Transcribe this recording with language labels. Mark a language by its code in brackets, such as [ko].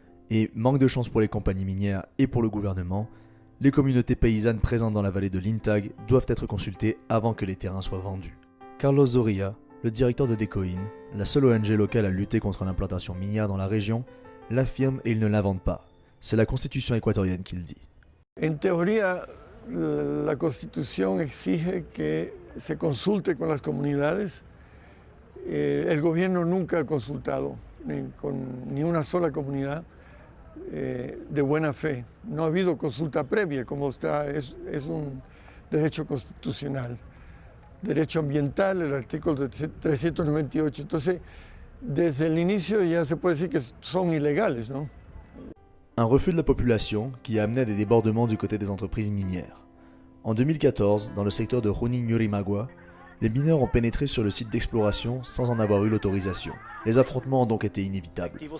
[fr] Et manque de chance pour les compagnies minières et pour le gouvernement, les communautés paysannes présentes dans la vallée de l'Intag doivent être consultées avant que les terrains soient vendus. Carlos Zoria, le directeur de Decoin, la seule ONG locale à lutter contre l'implantation minière dans la région, l'affirme et il ne l'invente pas. C'est la constitution équatorienne qui le dit. [es] En teoría, la Constitución exige que se consulte con las comunidades. El gobierno nunca ha consultado con ni una sola comunidad de buena fe. No ha habido consulta previa, como está, es un derecho constitucional. Derecho ambiental, el artículo 398. Entonces, desde el inicio ya se puede decir que son ilegales, ¿no? [fr] Un refus de la population qui a amené à des débordements du côté des entreprises minières. En 2014, dans le secteur de Junín-Yurimaguas, les mineurs ont pénétré sur le site d'exploration sans en avoir eu l'autorisation. Les affrontements ont donc été inévitables.